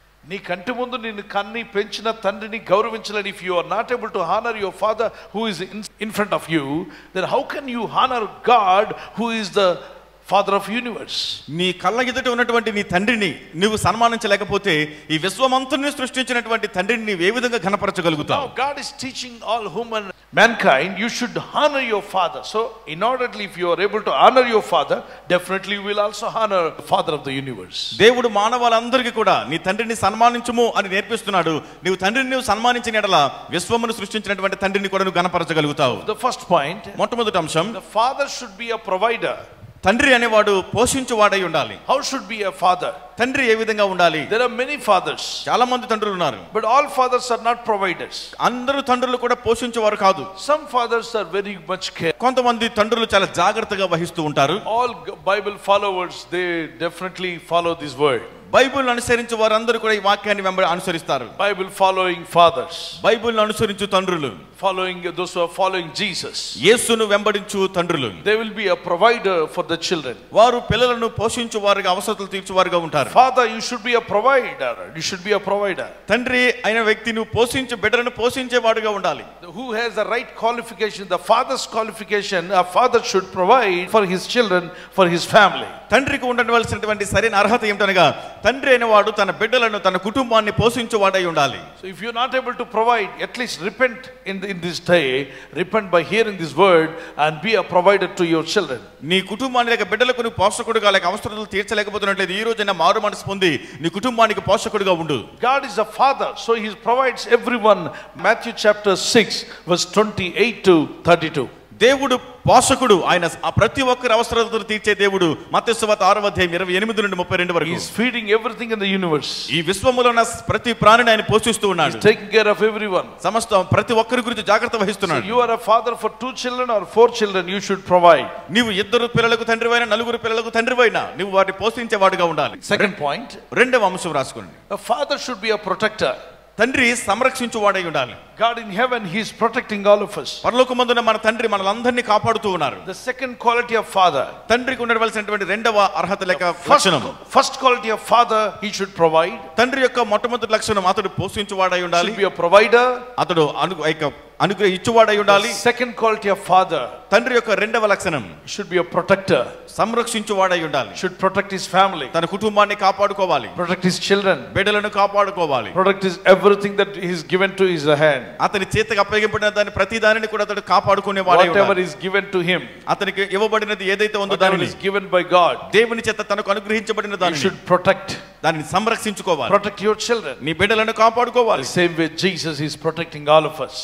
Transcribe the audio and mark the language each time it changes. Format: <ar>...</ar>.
<te>నీ కంటి ముందు నిన్ను కన్ని పెంచిన తండ్రిని గౌరవించలేని,</te> <en>If you are not able to honour your father who is in front of you, then how can you honour God who is the father of universe?</en> <te>నీ కళ్ళ ఎదుట ఉన్నటువంటి నీ తండ్రిని నువ్వు సన్మానించలేకపోతే ఈ విశ్వమంతుని సృష్టించినటువంటి తండ్రిని నీవు ఏ విధంగా ఘనపరచగలుగుతావు?</te> <en>Now God is teaching all human mankind you should honor your father. So inordinately if you are able to honor your father, definitely you will also honor the father of the universe.</en> <te>దేవుడు మానవాళందరికీ కూడా నీ తండ్రిని సన్మానించుము అని నేర్పిస్తున్నాడు. నీవు తండ్రిని నువ్వు సన్మానించిన ఎడల విశ్వమును సృష్టించినటువంటి తండ్రిని కూడా నువ్వు ఘనపరచగలుగుతావు.</te> <en>The first point,</en> <te>మొట్టమొదటి అంశం,</te> <en>the father should be a provider.</en> <te>తండ్రి అనేవాడు పోషించువాడై ఉండాలి.</te> <en>How should be a father?</en> <te>తండ్రి ఏ విధంగా ఉండాలి?</te> <en>There are many fathers,</en> <te>చాలా మంది తండ్రులు ఉన్నారు.</te> <en>but all fathers are not providers.</en> <te>అందరూ తండ్రులు కూడా పోషించేవారు కాదు.</te> <en>Some fathers are very much care.</en> <te>కొంతమంది తండ్రులు చాలా జాగ్రత్తగా వహిస్తూ ఉంటారు.</te> <en>All Bible followers, they definitely follow this word.</en> <te>Bible అనుసరించే వారందరూ కూడా ఈ వాక్యాన్ని అనుసరిస్తారు.</te> <en>Bible following fathers,</en> <te>బైబిల్ అనుసరించు తండ్రులు,</te> <en>following those who are following Jesus,</en> <te>యేసును వెంబడించు తండ్రులు,</te> <en>they will be a provider for the children.</en> <te>వారు పిల్లలను పోషించు వారుగా, అవసరతలు తీర్చువారుగా ఉంటారు.</te> <en>Father, you should be a provider. You should be a provider.</en> <te>తండ్రి అయిన వ్యక్తి నువ్వు పోషించు బిడ్డలను పోషించేవాడుగా ఉండాలి.</te> <en>Who has the right qualification, the father's qualification, a father should provide for his children, for his family.</en> <te>తండ్రికి ఉండవలసినటువంటి సరైన అర్హత ఏమిటనగా తండ్రి అయిన వాడు తన బిడ్డలను, తన కుటుంబాన్ని పోషించువాడై ఉండాలి.</te> <en>So if you're not able to provide, at least repent in this day, repent by hearing this word and be a provider to your children.</en> <te>నీ కుటుంబాన్ని లేక బిడ్డలకు నువ్వు పోషకుడుగా లేక అవసరాలు తీర్చలేకపోతున్నట్లయితే ఈ రోజైనా మారు మనసు పొంది నీ కుటుంబానికి పోషకుడుగా ఉండు.</te> <en>God is a father, so he provides everyone. Matthew chapter 6 verse 28 to 32.</en> <te>దేవుడు పోషకుడు, ఆయన ప్రతి ఒక్కరి అవసరాలను తీర్చే దేవుడు. మత్తయి సువార్త 6వ అధ్యాయం 28 నుండి 32 వరకు.</te> <en>He is feeding everything in the universe.</en> <te>ఈ విశ్వములో ఉన్న ప్రతి ప్రాణిని ఆయన పోషిస్తూ ఉన్నాడు.</te> <en>He is taking care of everyone.</en> <te>సమస్త ప్రతి ఒక్కరి గురించి జాగ్రత్త వహిస్తున్నాడు.</te> <en>So you are a father for 2 children or 4 children, you should provide.</en> <te>నీవు 2 పిల్లలకు తండ్రివైనా 4 పిల్లలకు తండ్రివైనా నువ్వు వారిని పోషించేవాడుగా ఉండాలి.</te> <en>Second point,</en> <te>రెండవ అంశం రాసుకోండి.</te> <en>a father should be a protector.</en> <te>తండ్రి సంరక్షించువాడై ఉండాలి.</te> <en>God in heaven, he is protecting all of us.</en> <te>పరలోకమందున మన తండ్రి మనలందరినీ కాపాడుతూ ఉన్నారు.</te> <en>The second quality of father,</en> <te>తండ్రికి ఉండవలసినటువంటి రెండవ అర్హత లేక లక్షణం,</te> <en>first quality of father, he should provide.</en> <te>తండ్రి యొక్క మొట్టమొదటి లక్షణం అతడు పోషించువాడై ఉండాలి.</te> <en>Should be a provider.</en> <te>అతడు అనుగ్రహించువాడై ఉండాలి.</te> <en>Second quality of father,</en> <te>తండ్రి యొక్క రెండవ లక్షణం</te> <en>should be a protector.</en> <te>సంరక్షించువాడై ఉండాలి.</te> <en>Should protect his family,</en> <te>తన కుటుంబాన్ని కాపాడుకోవాలి.</te> <en>protect his children,</en> <te>బిడ్డలను కాపాడుకోవాలి.</te> <en>protect his everything that he is given to his hand.</en> <te>అతని చేతికి అప్పగింపబడిన దాని ప్రతి దానిని కూడా అతడు కాపాడుకునేవాడై ఉండాలి.</te> <en>Whatever is given to him,</en> <te>అతనికి ఇవ్వబడినది ఏదైతే ఉందో</te> <en>whatever</en> <te>దానిని</te> <en>is given by God,</en> <te>దేవుని చేత తనకు అనుగ్రహించబడిన</te> <en>you</en> <te>దానిని</te> <en>should protect.</en> <te>దానిని సంరక్షించుకోవాలి.</te> <en>Protect your children.</en> <te>నీ బిడ్డలను కాపాడుకోవాలి.</te> <en>The same way Jesus is protecting all of us.</en>